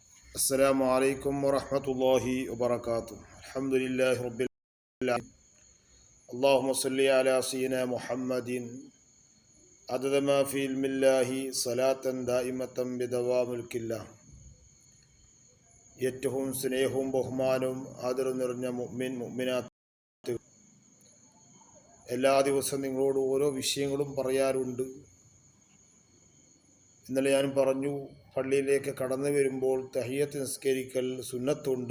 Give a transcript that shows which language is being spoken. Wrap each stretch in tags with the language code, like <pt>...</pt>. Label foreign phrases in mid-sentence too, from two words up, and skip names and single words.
<ar>السلام عليكم ورحمة الله وبركاته. الحمد لله رب العالمين. اللهم صل على سيدنا محمد عدد ما في علم الله صلاة دائمة بدوام ملك الله.</ar> <ml>ഏറ്റവും സ്നേഹവും ബഹുമാനവും ആദരവും നിറഞ്ഞ മുഅ്മിനാത്ത്, എല്ലാ ദിവസവും നിങ്ങളോട് ഓരോ വിഷയങ്ങളും പറയാറുണ്ട്. ഇന്നലെ ഞാൻ പറഞ്ഞു, പള്ളിയിലേക്ക് കടന്നു വരുമ്പോൾ തഹിയ്യത്ത് നിസ്കരിക്കൽ സുന്നത്തുണ്ട്.</ml>